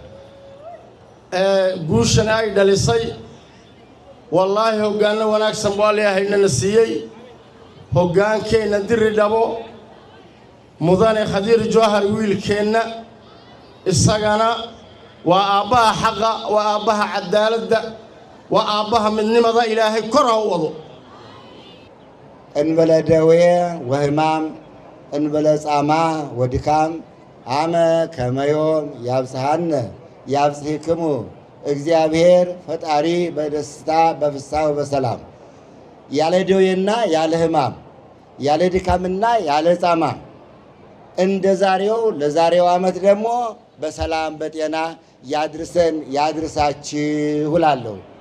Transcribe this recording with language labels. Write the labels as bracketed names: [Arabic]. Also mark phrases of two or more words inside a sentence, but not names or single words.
[Somali] guushan ay dhalisay wallaahi hoggaanno wanaagsan baa leeyahay siiyey hoggaankeenna dirri dhabo mudane Khadiir Jawhar wiilkeenna isagana waa aabbaha xaqa waa aabbaha cadaaladda waa aabbaha midnimada ilaahay kor ha u wado [Geez] እንበለ ደዌ ወሕማም እንበለ ጻማ ወድካም አመ ከመዮም ያብጽሐነ ያብጽሕክሙ እግዚአብሔር [Amharic] ፈጣሪ በደስታ በፍስሐ በሰላም ያለ ደዌና ያለ ሕማም ያለ ድካምና ያለ ጻማ እንደ ዛሬው ለዛሬው ዓመት ደግሞ በሰላም በጤና ያድርሰን ያድርሳችሁ እላለሁ።